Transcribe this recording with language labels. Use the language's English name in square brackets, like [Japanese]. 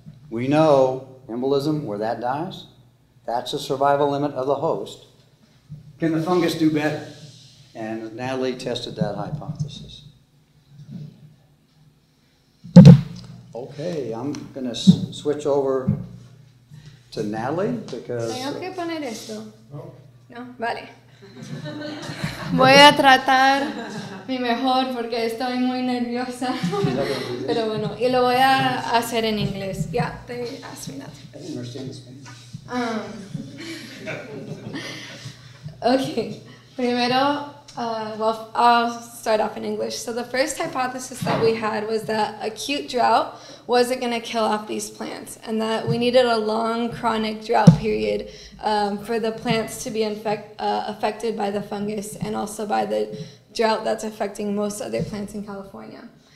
[English] We know embolism, where that dies, that's the survival limit of the host. Can the fungus do better? And Natalie tested that hypothesis. Okay, I'm going to switch over to Natalie because... [Spanish] ¿Tengo que poner esto? No, vale. Voy a tratar mi mejor porque estoy muy nerviosa. Pero bueno, y lo voy a hacer en inglés. [English] Yeah, they asked me that. I didn't understand the Spanish. Okay, primero, well, I'll start off in English. So the first hypothesis that we had was that acute drought wasn't going to kill off these plants, and that we needed a long chronic drought period for the plants to be affected by the fungus and also by the drought that's affecting most other plants in California.